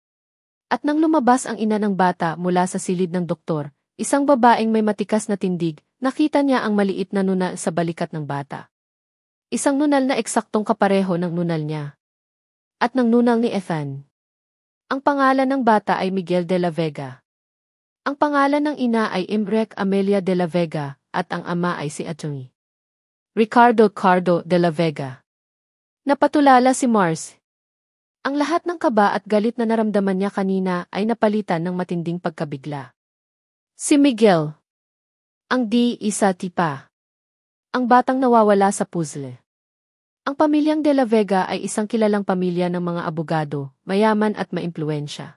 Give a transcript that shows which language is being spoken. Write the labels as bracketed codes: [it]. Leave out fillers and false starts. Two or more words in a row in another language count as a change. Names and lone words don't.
[tl] At nang lumabas ang ina ng bata mula sa silid ng doktor, isang babaeng may matikas na tindig, nakita niya ang maliit na nunal sa balikat ng bata. Isang nunal na eksaktong kapareho ng nunal niya. at nangnunal ni Ethan. Ang pangalan ng bata ay Miguel de la Vega. Ang pangalan ng ina ay Imrek Amelia de la Vega at ang ama ay si Atty. Ricardo Cardo de la Vega. Napatulala si Mars. Ang lahat ng kaba at galit na naramdaman niya kanina ay napalitan ng matinding pagkabigla. Si Miguel. Ang di-isa tipa. Ang batang nawawala sa puzzle. Ang pamilyang De La Vega ay isang kilalang pamilya ng mga abogado, mayaman at maimpluwensya.